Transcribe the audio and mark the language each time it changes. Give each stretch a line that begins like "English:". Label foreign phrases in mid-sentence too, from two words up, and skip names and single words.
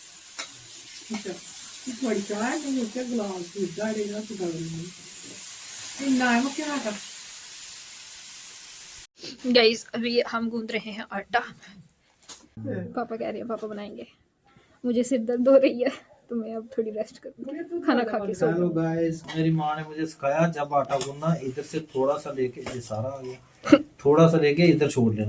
Punjabi: ਅੱਛਾ ਥੋੜੀ ਚਾਹ ਨੂੰ ਕਿ ਗਲਾਸ ਦੀ ਗਾੜੇ ਨਾਲ ਪਕੜ ਲਈ
Hindi: गाइस अभी हम गूंद रहे हैं आटा। पापा कह रहे हैं पापा बनाएंगे। मुझे सिर दर्द हो रही है तो मैं अब थोड़ी रेस्ट करूंगी, खाना खा के सो
English: hello guys,
Hindi: मेरी माँ ने मुझे सिखाया जब आटा गूंदना इधर से थोड़ा सा लेके, ये सारा आ गया, थोड़ा सा लेके इधर छोड़ लेना।